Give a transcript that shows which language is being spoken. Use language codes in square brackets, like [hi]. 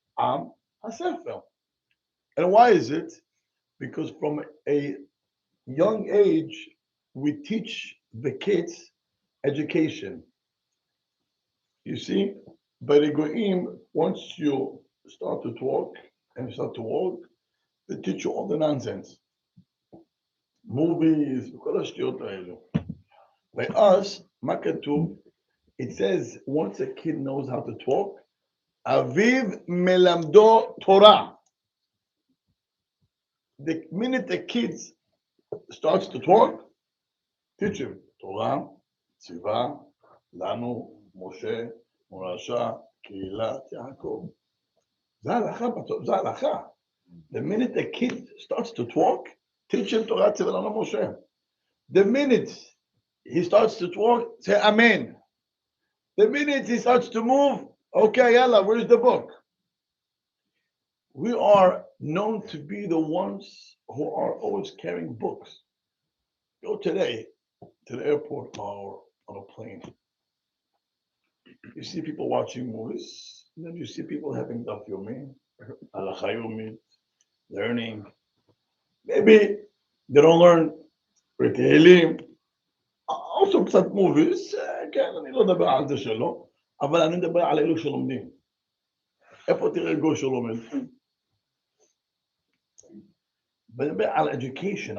[en] Am HaSefer. And why is it? Because from a young age, we teach the kids education. You see, by the Goyim, once you start to talk and start to walk, they teach you all the nonsense. [he] Movies, כל השטויות האלו. [en] By us, [he] מה כתוב? [en] It says, once a kid knows how to talk, [he] אביו מלמדו תורה. [en] The minute the kid starts to talk, teach him. [he] תורה, ציווה, לנו, משה, מורשה, קהילת, יעקב. זה הלכה, זה הלכה. [en] The minute the kid starts to talk, teach him [he] תורה, ציווה, לנו, משה. [en] The minute he starts to talk, say amen. The minute he starts to move, okay, yalla, where's the book? We are known to be the ones who are always carrying books. Go today to the airport or on a plane. You see people watching movies, and then you see people having daf yomi, halacha yomi, learning. Maybe they don't learn Tehillim. [he] Also קצת movies, כן, אני לא מדבר על זה שלא, אבל אני מדבר על אלו שלומדים. איפה תראה גוי שלומד? מדבר על education.